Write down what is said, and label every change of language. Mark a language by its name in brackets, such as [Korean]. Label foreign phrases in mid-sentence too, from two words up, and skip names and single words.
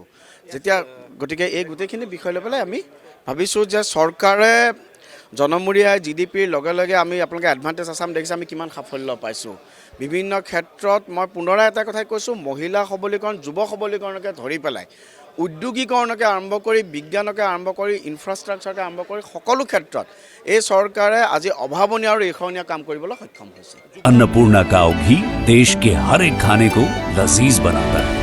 [Assamese] গতিকে এই গোটেইখিনি বিষয় লৈ পেলাই আমি ভাবিছোঁ যে চৰকাৰে জনমূৰীয়া জিডিপিৰ লগে লগে আমি আপোনালোকে এডভান্টেজ আছাম দেখিছে আমি কিমান সাফল্য পাইছোঁ বিভিন্ন ক্ষেত্ৰত। মই পুনৰাই এটা কথাই কৈছোঁ, মহিলা সবলীকৰণ, যুৱ সবলীকৰণকে ধৰি পেলাই উদ্যোগীকৰণকে আৰম্ভ কৰি বিজ্ঞানকে আৰম্ভ কৰি ইনফ্ৰাষ্ট্ৰাকচাৰকে আৰম্ভ কৰি সকলো ক্ষেত্ৰত এই চৰকাৰে আজি অভাৱনীয় আৰু ঈৰ্ষণীয় কাম কৰিবলৈ সক্ষম হৈছে। [Hindi] अन्नपूर्णा काव घी देश के हर एक खाने को लजीज बनाता है।